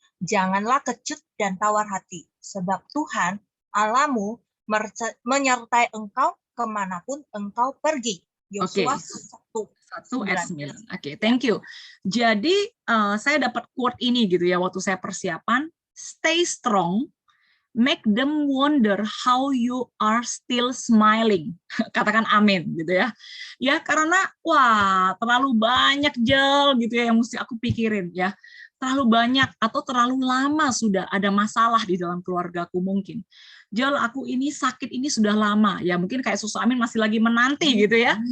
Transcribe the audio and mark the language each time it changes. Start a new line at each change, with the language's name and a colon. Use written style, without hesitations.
Indonesian: Janganlah kecut dan tawar hati, sebab Tuhan Allahmu menyertai engkau kemanapun engkau pergi. Yosua 1 ayat 9.
English: Oke, thank you.
Indonesian: Jadi saya dapat quote ini gitu ya waktu saya persiapan.
English: Stay strong, make them wonder how you are still smiling.
Indonesian: Katakan amin gitu ya. Ya karena wah terlalu banyak Jel gitu ya yang mesti aku pikirin ya. Terlalu banyak atau terlalu lama sudah ada masalah di dalam keluargaku mungkin. Jel, aku ini sakit ini sudah lama. Ya mungkin kayak Susu Amin masih lagi menanti gitu ya.